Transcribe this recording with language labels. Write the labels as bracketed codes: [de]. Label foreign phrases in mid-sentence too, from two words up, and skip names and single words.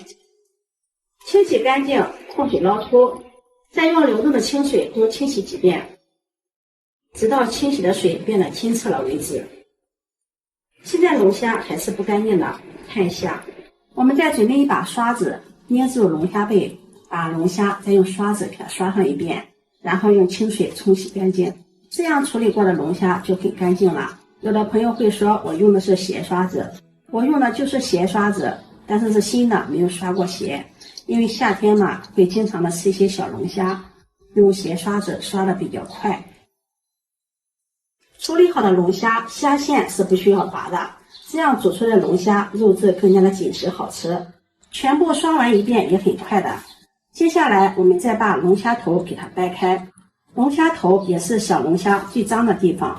[zh] 清洗乾淨，控水撈出，再用流動的清水多清洗幾遍，直到清洗的水變得清澈了為止。現在龍蝦還是不乾淨的，看一下。我們再準備一把刷子，捏住龍蝦背，把龍蝦再用刷子給它刷上一遍，然後用清水沖洗乾淨。這樣處理過的龍蝦就很乾淨了。有的朋友會說我用的是鞋刷子，我用的就是鞋刷子，但是是新的，沒有刷過鞋。因為夏天嘛，會經常的吃一些小龍蝦，用鞋刷子刷的比較快。處理好的龍蝦，蝦線是不需要拔的，這樣煮出來的龍蝦肉質更加的緊實好吃。全部刷完一遍也很快的。接下來我們再把龍蝦頭給它掰開，龍蝦頭也是小龍蝦最髒的地方。